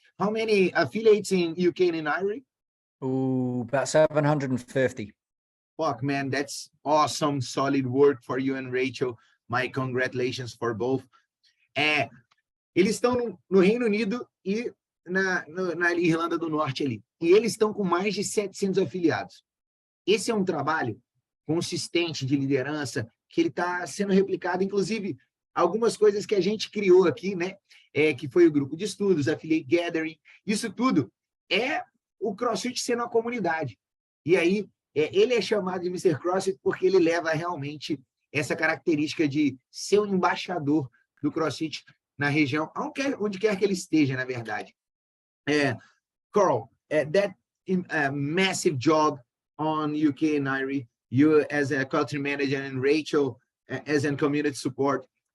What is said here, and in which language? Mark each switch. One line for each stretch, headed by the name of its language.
English: How many affiliates in UK and Ireland? About 750. Fuck, man, that's awesome, solid work for you and Rachel. My congratulations for both.
Portuguese: Eles estão no Reino Unido e na Irlanda do Norte ali. E eles estão com mais de 700 afiliados. Esse é um trabalho consistente de liderança que ele está sendo replicado, inclusive algumas coisas que a gente criou aqui, né? Que foi o grupo de estudos, Affiliate Gathering. Isso tudo é o CrossFit sendo a comunidade. E aí, ele é chamado de Mr. CrossFit porque ele leva realmente essa característica de ser um embaixador do CrossFit na região, onde quer que ele esteja, na verdade. Karl,
English: that a massive job on UK and Irie. You as a country manager and Rachel as a community support.